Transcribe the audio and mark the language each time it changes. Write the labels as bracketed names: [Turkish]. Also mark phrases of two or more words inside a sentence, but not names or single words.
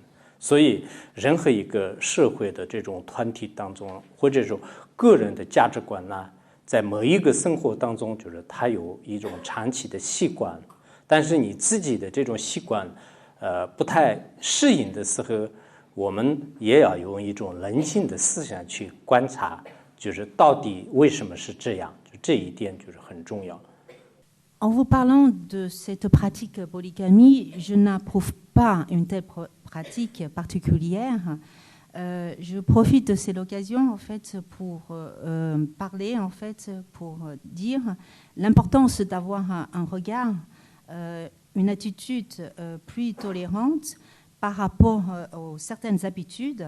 [Chinese] 所以，任何一个社会的这种团体当中，或者说个人的价值观呢，在某一个生活当中，就是它有一种长期的习惯。但是你自己的这种习惯，不太适应的时候，我们也要用一种冷静的思想去观察，就是到底为什么是这样，就这一点就是很重要。 [French] En vous parlant de cette pratique polygamie, je n'approuve pas une telle pratique particulière. Je profite de cette occasion en fait pour parler en fait pour dire l'importance d'avoir un regard, une attitude plus tolérante par rapport aux certaines habitudes.